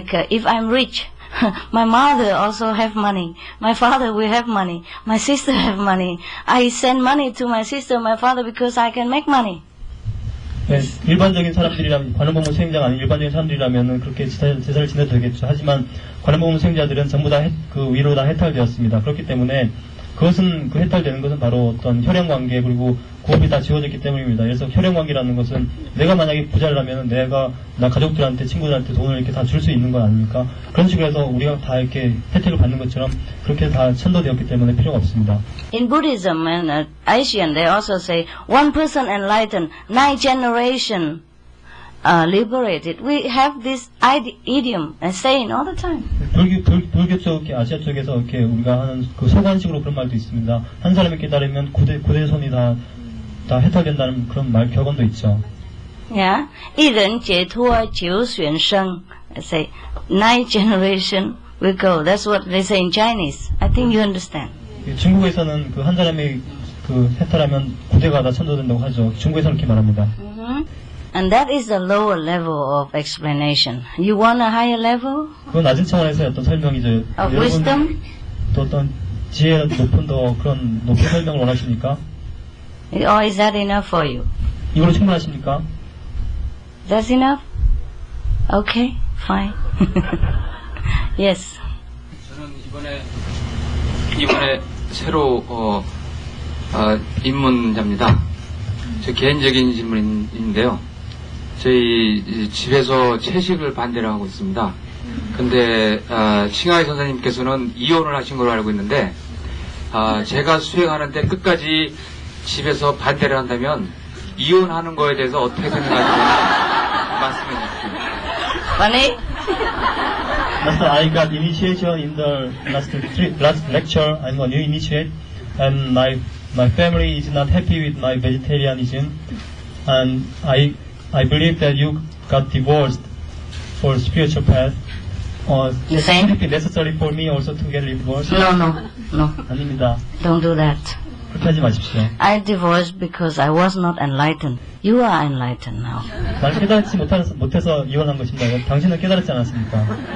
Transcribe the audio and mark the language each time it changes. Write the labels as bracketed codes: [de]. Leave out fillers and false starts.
[en] If I'm rich, my mother also have money, my father will have money, my sister have money. I send money to my sister, my father because I can make money. [ko] 네, 일반적인 사람들이라면 관음법문 수행자가 아닌 일반적인 사람들이라면 그렇게 제사를 지내도 되겠죠. 하지만 관음법문 수행자들은 전부 다 그 위로 다 해탈되었습니다. 그렇기 때문에 그것은 그 해탈되는 것은 바로 어떤 혈연 관계 그리고 고업이 다 지워졌기 때문입니다. 그래서 혈연 관계라는 것은 내가 만약에 부자라면 나 가족들한테 친구들한테 돈을 이렇게 다 줄 수 있는 건 아닙니까? 그런 식으로 해서 우리가 다 이렇게 혜택을 받는 것처럼 그렇게 다 천도되었기 때문에 필요가 없습니다. [en] In Buddhism and Asian, they also say one person enlightened, 9 generation liberated. We have this idiom and saying all the time. [ko] 불교 쪽, 아시아 쪽에서 이렇게 우리가 하는 그 소관식으로 그런 말도 있습니다. 한 사람이 깨달으면 9대 손이 다 해탈된다는 그런 격언도 있죠. [en] Yeah, [zh] 一人解脱九玄生. [en] Say 9 generation will go. That's what they say in Chinese. I think you understand. [ko] 중국에서는 그 한 사람이 그 해탈하면 9대가 다 천도된다고 하죠. 중국에서는 그렇게 말합니다. [en] And that is the lower level of explanation. You want a higher level? [ko] 그건 낮은 차원에서의 어떤 설명이죠. [en] Of wisdom? [ko] 또 어떤 지혜의 높은 설명을 원하십니까? [en] Or is that enough for you? [ko] 이걸로 충분하십니까? [en] That's enough? Okay, fine. Yes. [ko] 저는 이번에 새로 입문자입니다. 제 개인적인 질문인데요. 저희 집에서 채식을 반대를 하고 있습니다. 근데 칭하이 선생님께서는 이혼을 하신 걸로 알고 있는데 제가 수행하는데 끝까지 집에서 반대를 한다면 이혼하는 거에 대해서 어떻게 생각하시는지 말씀해 주십시오. [en] Funny? Master, I got initiation in the last lecture. I'm a new initiate, and my family is not happy with my vegetarianism, and I believe that you got divorced for spiritual path, The same? would it be necessary for me also to get divorced? No. [ko] 아닙니다. [en] Don't do that. [ko] 그렇게 하지 마십시오. [en] I divorced because I was not enlightened. You are enlightened now. [ko] 난 깨달지 못해서 이혼한 것입니다. 당신은 깨달았지 않았습니까?